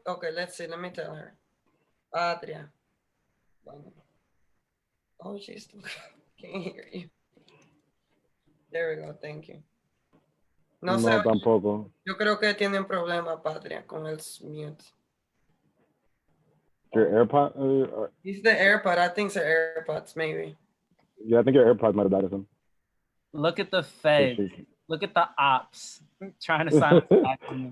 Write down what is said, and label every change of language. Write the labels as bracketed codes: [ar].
[en] Okay, let's see. Let me tell her. Patria. Oh, she's still can't hear you. There we go. Thank you. [es] No sé. Tampoco. Yo creo que tienen problema, Patria, con el mute. [en] Your AirPod? It's the AirPod. I think it's the AirPods, maybe. Yeah, I think your AirPods might have died or something. Look at the feds. Look at the ops trying to silence Black women.